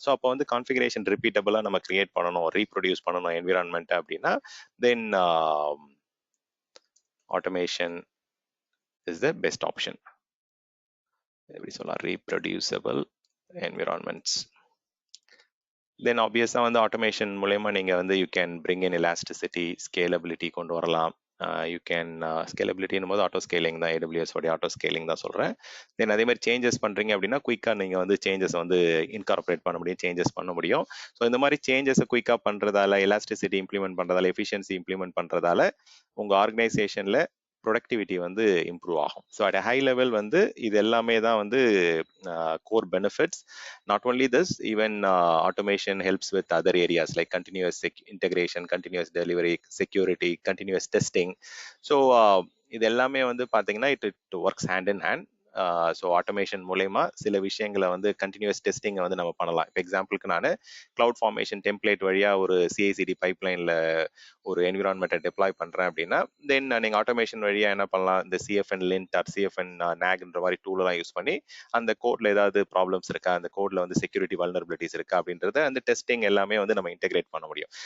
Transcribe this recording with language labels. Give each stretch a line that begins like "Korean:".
Tamil: So அப்போ வந்து configuration ரிப்பீட்டபிளாக நம்ம கிரியேட் பண்ணணும், ரீப்ரொடியூஸ் பண்ணணும் என்விரான்மெண்ட் அப்படின்னா தென்
English: automation is the best option.
Tamil: எப்படி சொல்லலாம்,
English: reproducible environments. Then obviously வந்து automation
Tamil: மூலமா நீங்க வந்து
English: you can bring in elasticity, scalability
Tamil: கொண்டு வரலாம்.
English: you can
Tamil: ஸ்கேலபிலிட்டின் போது ஆட்டோ ஸ்கேலிங் தான், ஏடபிள்யூஎஸ் உடைய ஆட்டோ ஸ்கேலிங் தான் சொல்கிறேன். தென் அதே மாதிரி சேஞ்சஸ் பண்ணுறீங்க அப்படின்னா குயிக்காக நீங்கள் வந்து சேஞ்சஸ் வந்து இன்கார்பரேட் பண்ண முடியும், சேஞ்சஸ் பண்ண முடியும். ஸோ இந்த மாதிரி சேஞ்சஸை குயிக்காக பண்ணுறதால, எலாஸ்டிசிட்டி இம்ப்ளிமெண்ட் பண்ணுறதால, எஃபிஷியன்சி இம்ப்ளிமெண்ட் பண்ணுறதால உங்கள் ஆர்கனைசேஷனில் ப்ரொடக்டிவிட்டி வந்து இம்ப்ரூவ் ஆகும். ஸோ அட் ஹை லெவல் வந்து இது எல்லாமே தான் வந்து core benefits.
English: Not only this, even automation helps with other areas like continuous integration, continuous delivery, security, continuous testing. So
Tamil: இது எல்லாமே வந்து பார்த்தீங்கன்னா
English: it works hand in hand.
Tamil: So automation மூலயமா சில விஷயங்களை வந்து கண்டினியூஸ் டெஸ்டிங்கை வந்து நம்ம பண்ணலாம். இப்போ எக்ஸாம்பிளுக்கு நான் கிளவுட் ஃபார்மேஷன் டெம்ப்ளேட் வழியாக ஒரு சிஐசிடி பைப்லைனில் ஒரு என்விரான்மெண்ட்டை டெப்ளாய் பண்ணுறேன் அப்படின்னா தென் நீங்கள் ஆட்டோமேஷன் வழியாக என்ன பண்ணலாம், இந்த சிஎஃப்என் லிண்ட் ஆர் சிஎஃப்என் நேக்ன்ற மாதிரி டூலெலாம் யூஸ் பண்ணி அந்த கோட்ல ஏதாவது ப்ராப்ளம்ஸ் இருக்கா, அந்த கோட்ல வந்து செக்யூரிட்டி வல்னரபிலிட்டிஸ் இருக்கா அப்படின்றத அந்த டெஸ்டிங் எல்லாமே வந்து நம்ம இன்டெகிரேட் பண்ண முடியும்.